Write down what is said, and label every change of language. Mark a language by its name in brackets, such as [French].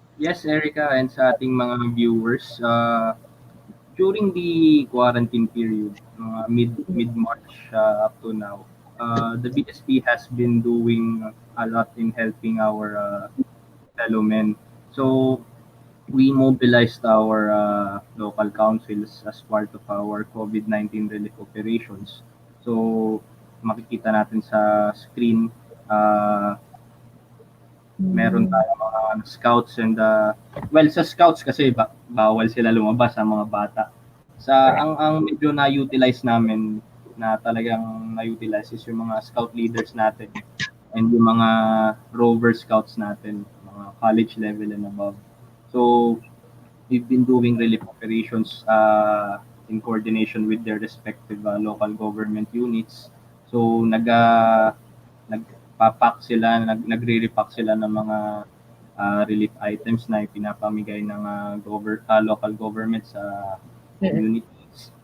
[English] Yes, Erica, and [Filipino] sa ating mga [English] viewers, during the quarantine period, mid-March up to now, the BSP has been doing a lot in helping our fellow men. So we mobilized our local councils as part of our COVID-19 relief operations. [Filipino] So makikita natin sa screen, meron tayong mga scouts and sa scouts kasi bawal sila lumabas, ang mga bata. Ang medyo na-utilize namin, na talagang na-utilize, is yung mga scout leaders natin and yung mga rover scouts natin, mga college level and above. [English] So we've been doing relief operations in coordination with their respective local government units. [Filipino] So nagpapak sila, nagre-repack sila ng mga relief items na ipinapamigay ng local government sa communities.